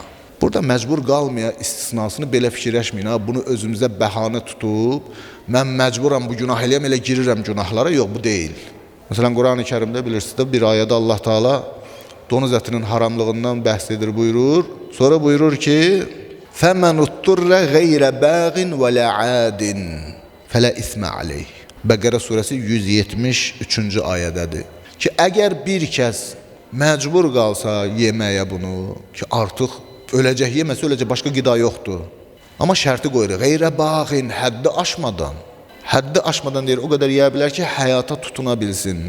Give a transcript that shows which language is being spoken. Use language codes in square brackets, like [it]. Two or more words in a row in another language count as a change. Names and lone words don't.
[az] Burada məcbur qalmaya istisnasını belə fikirləşməyin. Bunu özümüzə bəhanə tutub, mən məcburam bu günah eləyəm, elə girirəm günahlara. Yox, bu deyil. Məsələn, Quran-ı Kərimdə bilirsiniz, bir ayədə Allah Teala donuz ətinin haramlığından bəhs edir, buyurur. Sonra buyurur ki, [ar] فَمَنُ اُتُّرَّ غَيْرَ بَاغٍ وَلَا عَادٍ فَلَا إِثْمَ عَلَيْهِ. [az] Bəqərə surəsi 173-cü ayədədir. Ki, əgər bir kəs məcbur qalsa yeməyə bunu, ki, artıq öləcək, yeməsə öləcək, başqa qida yoxdur. Amma şərti qoyur, [ar] غير باغ, [az] həddi aşmadan. Həddi aşmadan deyir, o qədər yeyə bilər ki, həyata tutuna bilsin.